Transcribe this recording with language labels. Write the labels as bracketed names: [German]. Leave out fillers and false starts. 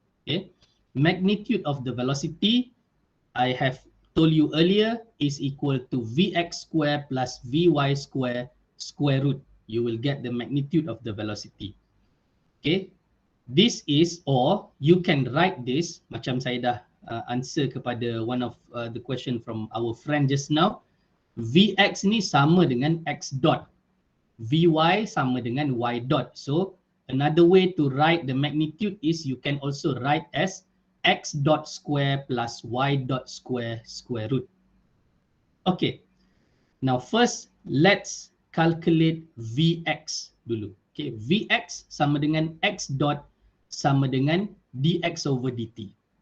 [English] Okay, magnitude of the velocity, I have told you earlier, is equal to vx square plus vy square square root. You will get the magnitude of the velocity. Okay, this is, or you can write this, [Malay] macam saya dah answer kepada [English] one of the question from our friend just now. [Malay] Vx ni sama dengan x dot, vy sama dengan y dot. [English] So another way to write the magnitude is you can also write as x dot square plus y dot square square root. Okay, now first let's calculate vx dulu. [Malay] Okay, vx sama dengan x dot sama dengan dx over dt.